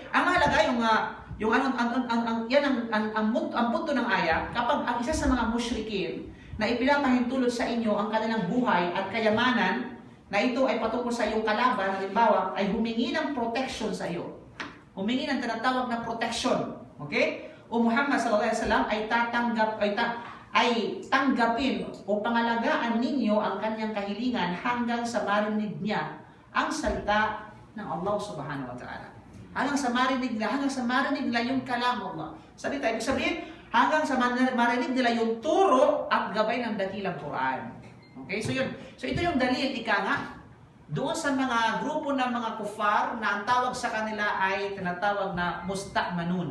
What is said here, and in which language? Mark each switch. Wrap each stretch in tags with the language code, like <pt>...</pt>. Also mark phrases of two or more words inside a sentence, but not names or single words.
<tl>Ang mahalaga yung ang punto ng aya, kapag ang isa sa mga musyrikin na ipinapahintulot sa inyo ang kanilang buhay at kayamanan, na ito ay patungkol sa iyong kalaban, halimbawa, ay humingi ng protection sa iyo. Humingi ng tinatawag na protection. Okay? O Muhammad</tl> <ar>صلى الله عليه وسلم</ar> <tl>ay tanggapin o pangalagaan ninyo ang kanyang kahilingan hanggang sa marinig niya ang salita ng Allah</tl> <ar>سبحانه وتعالى.</ar> <tl>Hanggang sa marinig nila yung</tl> <ar>كلام الله.</ar> <tl>Salita, ibig sabihin, hanggang sa marinig nila yung turo at gabay ng dakilang Quran. Okay? So yun. So ito yung dalil, ika nga, doon sa mga grupo ng mga kufar na ang tawag sa kanila ay tinatawag na musta'manun.</tl>